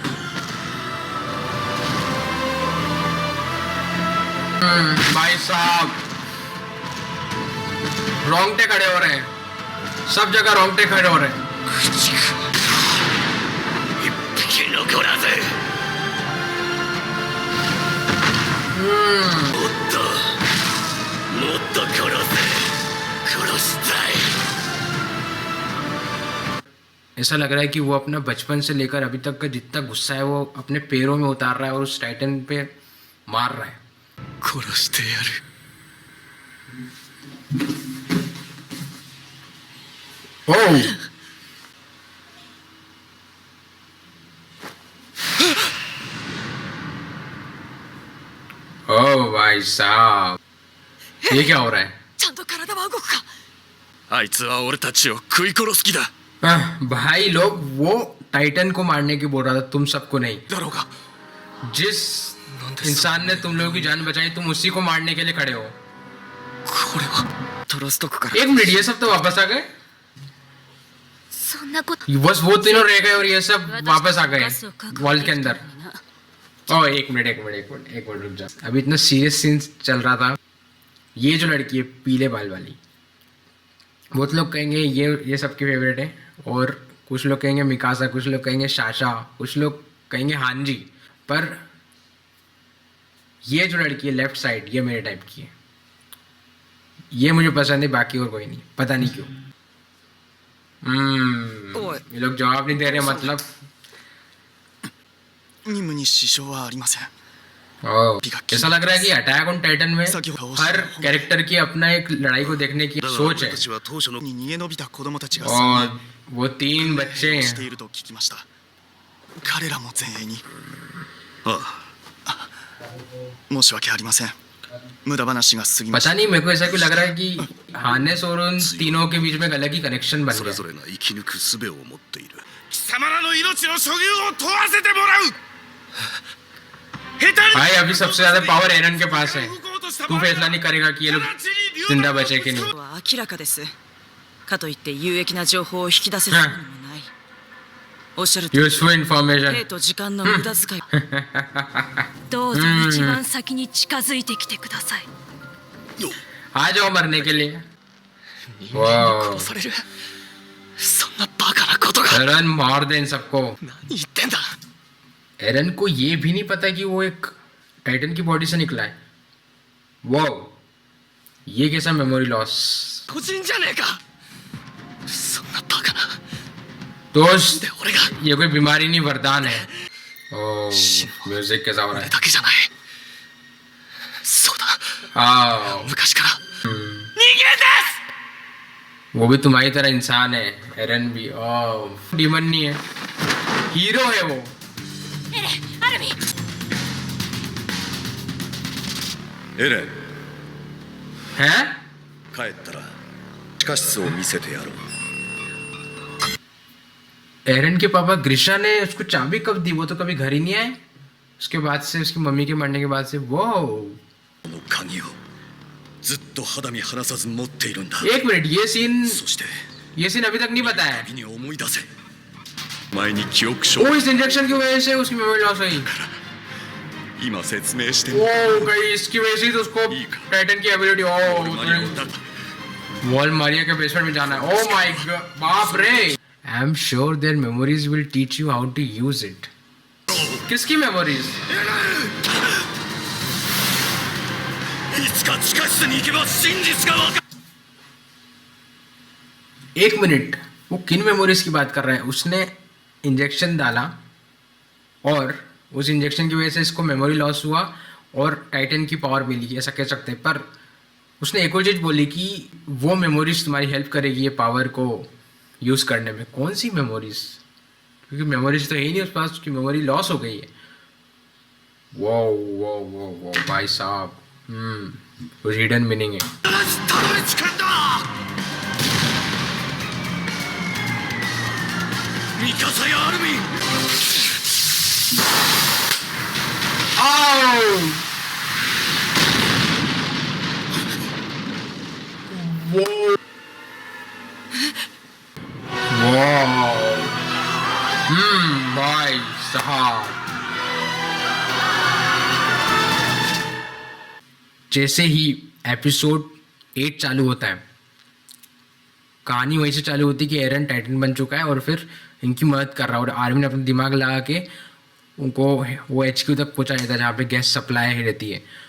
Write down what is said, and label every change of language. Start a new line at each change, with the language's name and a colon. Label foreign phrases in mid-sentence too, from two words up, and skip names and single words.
Hindi: भाई साहब रोंगटे खड़े हो रहे हैं सब जगह रोंगटे खड़े हो रहे हैं
Japanese: 一匹残らずもっともっと殺したい
Hindi: ऐसा लग रहा है कि वो अपना बचपन से लेकर अभी तक का जितना गुस्सा है वो अपने पैरों में उतार रहा है और उस टाइटन पे मार रहा है
Japanese: 殺してやる
Hindi: ओह ओह भाई साहब ये क्या हो रहा है
Japanese: ちゃんと体は動くかあいつは俺たちを食い殺す気だ
Hindi: भाई लोग वो टाइटन को मारने की बोल रहा था तुम सबको नहीं
Japanese: だろうが
Hindi: जिस इंसान ने तुम लोगों की जान बचाई तुम उसी को मारने के लिए खड़े हो
Japanese: これはトロストクから
Hindi: 1 मिनट ये सब तो वापस आ गए
Japanese: そんなこと
Hindi: बस वो तीनों रह गए और ये सब वापस आ गए वॉल के अंदर ओ एक मिनट रुक जा। अभी इतना सीरियस सीन चल रहा था। ये जो लड़की है पीले बाल वाली, बहुत लोग कहेंगे ये सबकी फेवरेट है, और कुछ लोग कहेंगे मिकासा, कुछ लोग कहेंगे शाशा, कुछ लोग कहेंगे हांजी, पर ये जो लड़की है
English: left side,
Hindi: ये मेरे टाइप की है। ये मुझे पसंद है, बाकी और कोई नहीं, पता नहीं क्यों। ये लोग जवाब नहीं दे रहे, मतलब
Japanese: 任務に支障はありません。
Hindi: ऐसा लग रहा है कि अटैक ऑन टाइटन में हर कैरेक्टर की अपना एक लड़ाई को देखने की सोच है।
Japanese: に逃げ延びた子供たちが
Hindi: और वो 3 बच्चे
Japanese: して
Hindi: हैं।
Japanese: いると聞きました。彼らも前衛に。申し訳ありません。無駄話が過ぎました。
Hindi: पता नहीं मेरे को ऐसा क्यों लग रहा है कि हानेस और उन तीनों के बीच में एक अलग ही कनेक्शन बन
Japanese: それぞ
Hindi: गया।
Japanese: れが生き抜く術を持っている。貴様らの命の所有を問わせてもらう。下手に
Hindi: भाई अभी सबसे ज्यादा पावर एरन के पास है। तू फैसला नहीं करेगा कि ये लोग जिंदा बचे कि नहीं।
Japanese: は明らかです。かといって有益な情報を引き出せるものもない。おっしゃるとおり、
Hindi: यूजफुल
Japanese: 兵
Hindi: इंफॉर्मेशन।
Japanese: と時間の無駄遣い。どうぞ一番先に近づいてきてください。
Hindi: आ जाओ मरने के लिए।
Japanese: 人間に殺される。そんなバカなことが。
Hindi: एरन मार दे इन सबको।
Japanese: 何言ってんだ。
Hindi: एरन को ये भी नहीं पता कि वो एक टाइटन की बॉडी से निकला है। वो ये कैसा
English: memory loss.
Japanese: 個人じゃねえか。そんなバカな。
Hindi: दोस्त
Japanese: で俺が
Hindi: ये कोई बीमारी नहीं, वरदान है। ओ म्यूजिक कैसा हो रहा
Japanese: 俺
Hindi: है।
Japanese: だけじゃない。そうだ。
Hindi: आओ
Japanese: 昔から。人間です。
Hindi: वो भी तुम्हारी तरह इंसान है। एरन भी ओ डीमन नहीं है, हीरो है वो।
Japanese: アルミン、エレン、
Hindi: हैं?
Japanese: 帰ったら地下室を見せてやろう。
Hindi: एरन के पापा ग्रिशा ने उसको चाबी कब दी? वो तो कभी घर ही नहीं आए उसके बाद से, उसकी मम्मी के मरने के बाद से। वो
Japanese: この鍵をずっと肌身離さず持っているんだ。
Hindi: एक मिनट, ये सीन
Japanese: そして
Hindi: अभी तक नहीं बताया।
Japanese: 鍵に思い出せ。前に記憶書
Hindi: वो इस इंजेक्शन की वजह से उसकी
English: memory loss
Hindi: हुई।
Japanese: 今説明して
Hindi: वो गई इसकी वजह से ही तो उसको टाइटन की एबिलिटी।
Japanese: マリオだ。
Hindi: वॉल मारिया के बेसमेंट में जाना है।
English: Oh my God, बाप रे। I am sure their memories will teach you how to use it.
Hindi: किसकी मेमोरीज?
Japanese: いつか地下室に行けば真実がわかる。
Hindi: एक मिनट, वो किन मेमोरीज की बात कर रहा है? उसने इंजेक्शन डाला और उस इंजेक्शन की वजह से इसको
English: memory loss
Hindi: हुआ और टाइटन की पावर मिली, ऐसा कह सकते हैं। पर उसने एक और चीज़ बोली कि वो मेमोरीज तुम्हारी हेल्प करेगी ये पावर को यूज़ करने में। कौन सी मेमोरीज? क्योंकि मेमोरीज तो है ही नहीं उसके पास, उसकी
English: memory loss
Hindi: हो गई है। वो वो वो वो भाई साहब, कुछ
English: hidden meaning
Hindi: है।
Japanese: たどり着くんだ。ミカサやアルミン。
English: Oh! Whoa! Wow!
Hindi: भाई साहब, जैसे ही एपिसोड 8 चालू होता है, कहानी वहीं से चालू होती है कि एरन टाइटन बन चुका है और फिर इनकी मदद कर रहा है, और आर्मी ने अपना दिमाग लगा के उनको वो HQ तक पहुंचा जाता है जहाँ पे
English: gas supply
Hindi: रहती है।